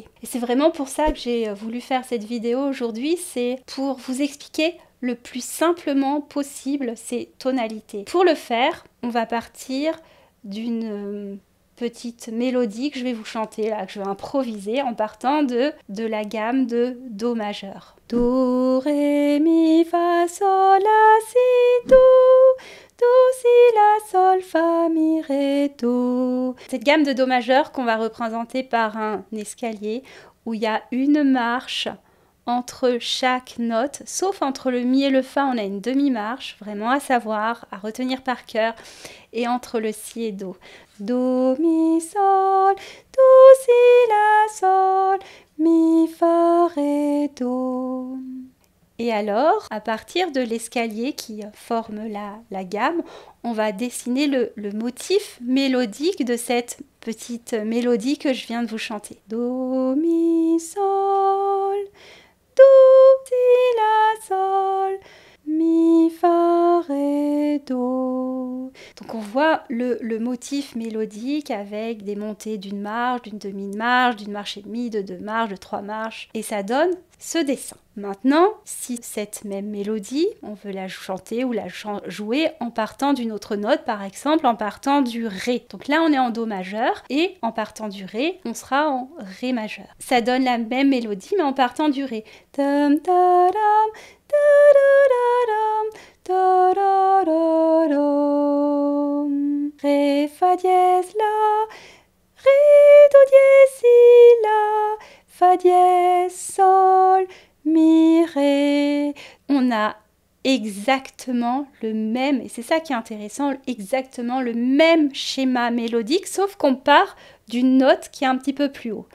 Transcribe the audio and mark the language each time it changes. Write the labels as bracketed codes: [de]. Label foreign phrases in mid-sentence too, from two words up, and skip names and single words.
[fr] Et c'est vraiment pour ça que j'ai voulu faire cette vidéo aujourd'hui, c'est pour vous expliquer le plus simplement possible ces tonalités. Pour le faire, on va partir d'une petite mélodie que je vais vous chanter, là, que je vais improviser en partant de la gamme de Do majeur. Do, Ré, Mi, Fa, Sol, La, Si, Do, Do, Si, La, Sol, Fa, Mi, Ré, Do. Cette gamme de Do majeur qu'on va représenter par un escalier où il y a une marche entre chaque note, sauf entre le Mi et le Fa, on a une demi-marche, vraiment à savoir, à retenir par cœur, et entre le Si et Do. Do, Mi, Sol, Do, Si, La, Sol, Mi, Fa, Ré, Do. Et Et alors, à partir de l'escalier qui forme la gamme, on va dessiner le motif mélodique de cette petite mélodie que je viens de vous chanter. Do, mi, sol, do, si, la, sol, mi, fa, ré, do. Donc on voit le motif mélodique avec des montées d'une marche, d'une demi-marche, d'une marche et demie, de 2 marches, de 3 marches, et ça donne ce dessin. Maintenant, si cette même mélodie, on veut la chanter ou la jouer en partant d'une autre note, par exemple en partant du Ré. Donc là, on est en Do majeur et en partant du Ré, on sera en Ré majeur. Ça donne la même mélodie, mais en partant du Ré. Tam, ta, dam, ta, da, da, da, da, Ré, fa dièse, la, Ré, do dièse, si, la, fa dièse, sol, mi, ré. On a exactement le même, et c'est ça qui est intéressant, exactement le même schéma mélodique, sauf qu'on part d'une note qui est un petit peu plus haut.